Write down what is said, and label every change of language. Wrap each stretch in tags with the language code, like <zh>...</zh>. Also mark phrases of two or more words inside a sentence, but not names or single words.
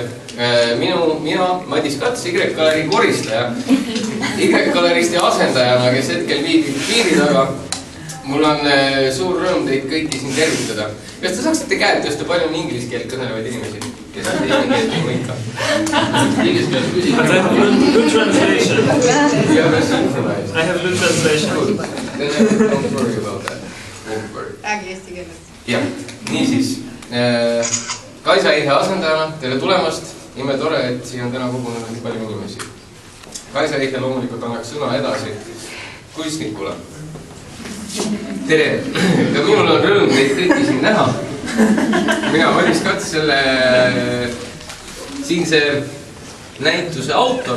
<et>Mina, Madis Kats, Y-Galeri koristaja. Y-Galeristi asendajana, kes hetkel viibib piiri taga. Mul on suur rõõm teid kõiki siin tervitada. Kas te saaksite käed tõsta, palju on inglise keelt kõnelevaid inimesi, kes on eesti keelt ei mõika? Inglise keelt küsida.</et> <en>But I have a good translation. You have a synchronized. I have a good translation. Good. Then don't worry about that. Don't worry.</en> <et>Räägi eesti keeles. Jah, niisiis. Kaisa Ihe asendajana, tere tulemast. Ime tore, et siin on täna kogunenud nii palju inimesi. Kaisa Ihe loomulikult annaks sõna edasi kunstnikule. Tere! Ka minul on rõõm teid kõiki siin näha. Mina Madis Kats, selle siinse näituse autor.</et>